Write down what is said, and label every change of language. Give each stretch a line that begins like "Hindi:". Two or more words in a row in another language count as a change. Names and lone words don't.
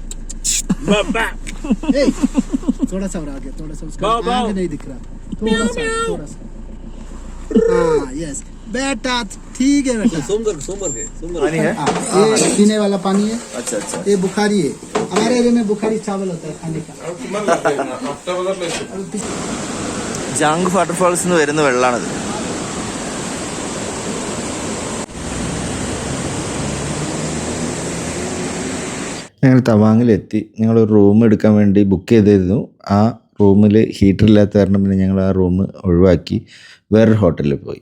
Hindi: ए, थोड़ा सा और आगे, थोड़ा सा उसका आगे नहीं दिख रहा, थोड़ा सा. हाँ यस बेटा, ठीक है बेटा. पानी है? ये पीने वाला पानी है. अच्छा अच्छा. ये बुखारी है, हमारे एरिया में बुखारी चावल होता है खाने का.
Malayalam: ജാങ് വാട്ടർഫാൾസ് നിന്ന് വരുന്ന വെള്ളമാണത്. ഞങ്ങൾ തവാങ്ങിലെത്തി. ഞങ്ങളൊരു റൂം എടുക്കാൻ വേണ്ടി ബുക്ക് ചെയ്തിരുന്നു. ആ റൂമിൽ ഹീറ്റർ ഇല്ലാത്ത കാരണം പിന്നെ ഞങ്ങൾ ആ റൂം ഒഴിവാക്കി വേറൊരു ഹോട്ടലിൽ പോയി.